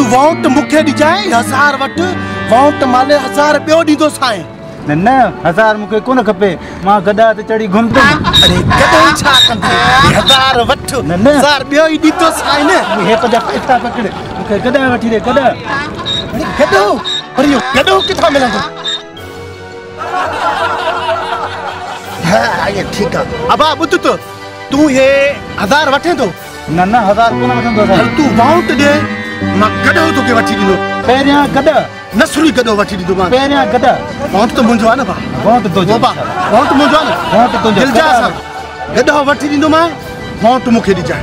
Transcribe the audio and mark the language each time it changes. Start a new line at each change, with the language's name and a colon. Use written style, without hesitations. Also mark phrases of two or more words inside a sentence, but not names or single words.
Sindhi: वोट मूंखे ॾिजांइ, 1000 वठ, वोट माले 1000 ॿियो ॾींदोसांइ। न 1000 मूंखे कोन खपे, मां गदा ते चढ़ी घुमंदुमि। अरे गॾो छा कंदी? 1000 वठ, 1000 ॿियो ई ॾींदोसांइ न। हे पंहिंजा पैसा पकड़, मूंखे गदा वठी ॾे गदा। अरे गॾो पर इहो गॾो किथां मिलंदो?
Hindi: हाँ ये ठीक है।
Sindhi: अब ॿुध तो तूं ये 1000 वठे तो? न 1000 कोन वठंदो। तूं वोट ॾे, मां गॾो तोखे वठी ॾींदो। पहिरियां गदा नसुरी गॾो वठी ॾींदो मां। पहिरियां गदा। वोट तो मुंहिंजो आहे न बा। वोट तुंहिंजो बा, वोट मुंहिंजो आहे न। वोट तुंहिंजो। दिलि जा सां गॾो वठी ॾींदो मां, वोट मूंखे ॾिजांइ।